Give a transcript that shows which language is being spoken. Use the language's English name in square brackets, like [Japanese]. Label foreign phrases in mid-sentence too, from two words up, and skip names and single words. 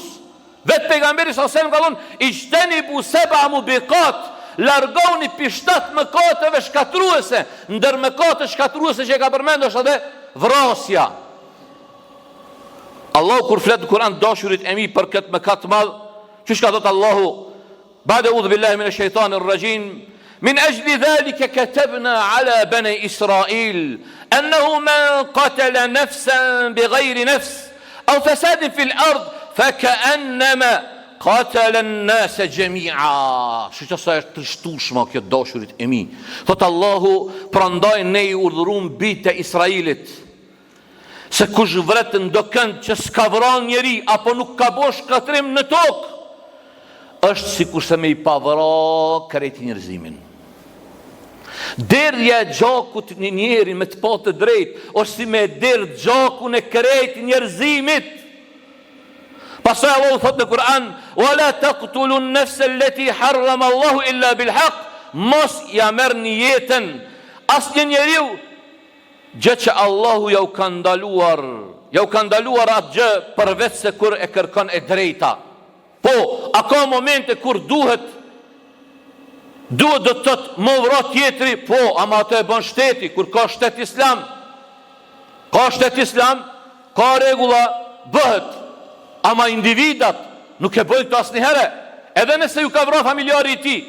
[Albanian] Vetë pejgamberi [Arabic] صلى الله عليه وسلم [Albanian] ka thonë: [Arabic] "اجتنبوا السبع الموبقات", [Albanian] largoni pi 7 mëkateve shkatërruese. Ndër mëkatet shkatërruese që ka përmendur është edhe vrasja. Allahu kur flet në Kur'an dashurit e mi për këtë mëkat të madh, çish ka thënë Allahu: [Arabic] "بعد أعوذ بالله من الشيطان الرجيم، من أجل ذلك كتبنا على بني إسرائيل أنه من قتل نفسا بغير نفس أو فساد في الأرض فكأنما قتل الناس جميعا. [Albanian] Që sa është trishtueshme kjo dashurit e mi. Thot Allahu, prandaj ne i urdhëruam bitë e Israilit se kush vret ndo kënd që s'ka vran njeri apo nuk ka bosh katrim në tokë, është sikur se me i pavra krejt njerëzimin. Derdhja e gjakut një njeri me të pa të drejt është si me derdh gjakun e krejt njerëzimit. Pastaj Allahu thot në Kur'an: [Arabic] "ولا تقتلوا النفس التي حرم الله إلا بالحق", [Albanian] mos ja merrni jetën asnjë njeriu gjë që Allahu ja u ka ndaluar atë gjë përveç se kur e kërkon e drejta. Po, a ka momente kur duhet do të thotë më vra tjetri, po, ama atë e bën shteti, kur ka shtet islam, ka rregulla, bëhet, ama individat nuk e bëjnë të asnjëherë, edhe nëse ju ka vra familjari i tij.